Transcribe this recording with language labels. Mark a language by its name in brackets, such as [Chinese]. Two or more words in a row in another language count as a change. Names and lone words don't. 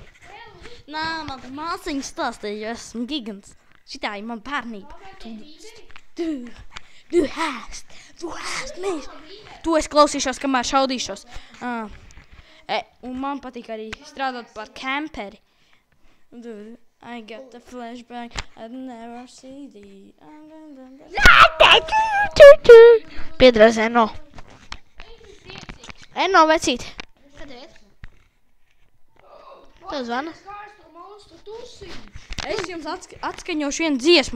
[Latvian] Nā, man māsiņa stāstīja, jo esmu Gigants. Šitā ir man bērnība. [German] Du hast mich. [Latvian] To es klausīšos, kamēr šaudīšos. Un man patīk arī strādāt par kemperi. [English] I got the flashback, I'd never see the... [Latvian] Piedrās Enno. Enno vecīt. Kad iet? Tev zvana? Es jums atskaņošu vienu dziesmu.